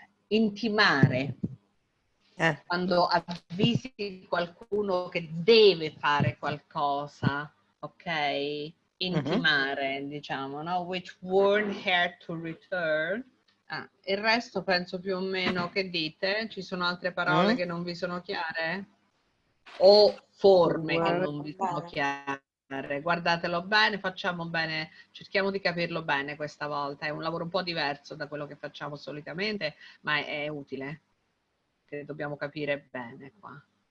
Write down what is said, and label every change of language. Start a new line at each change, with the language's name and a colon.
Italian: Intimare. quando avvisi qualcuno che deve fare qualcosa, ok? Intimare, diciamo, no?
English: Which warn her to return.
Italian: Il resto penso più o meno, che dite? Ci sono altre parole che non vi sono chiare? O forme che non vi sono chiare? Guardatelo bene, facciamo bene, cerchiamo di capirlo bene questa volta. È un lavoro un po' diverso da quello che facciamo solitamente, ma è utile, che dobbiamo capire bene qua.